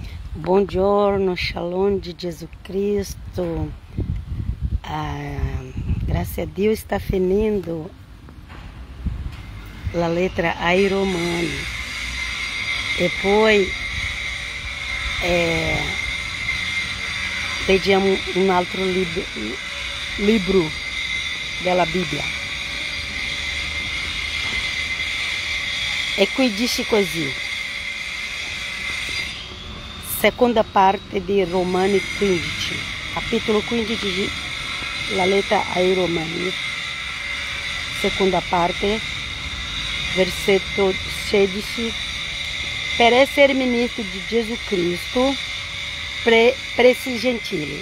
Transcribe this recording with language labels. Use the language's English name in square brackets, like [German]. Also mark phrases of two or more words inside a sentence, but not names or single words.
[Italian] Buongiorno, [Portuguese] shalom de Jesus Cristo. Graças a Deus está finendo a letra [Italian] ai romani. E poi leggiamo un altro libro della Bibbia. E qui dice così, seconda parte di Romani 15, capitolo 15, la lettera ai Romani, seconda parte, versetto 16, per essere ministro di Gesù Cristo presso i gentili.